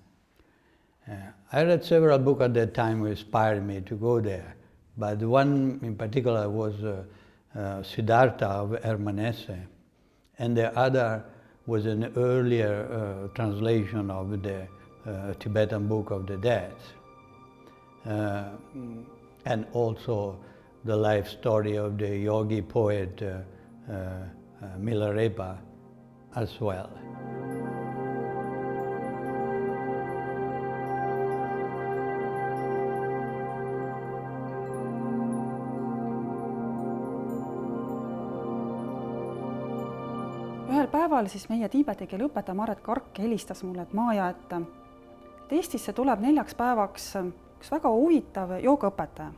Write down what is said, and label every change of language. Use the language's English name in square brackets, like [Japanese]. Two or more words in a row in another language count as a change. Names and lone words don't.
[English] I read several books at that time which inspired me to go there, but one in particular was Siddhartha of Hermann Hesse, and the other was an earlier translation of the Tibetan Book of the Dead, and also the life story of the yogi poet Milarepa as well. [Estonian] Ühel päeval siis meie tiibeti keele õpetaja Maret Kark helistas mulle, et Maaja, et Eestisse tuleb 4 päevaks üks väga huvitav joogaõpetaja.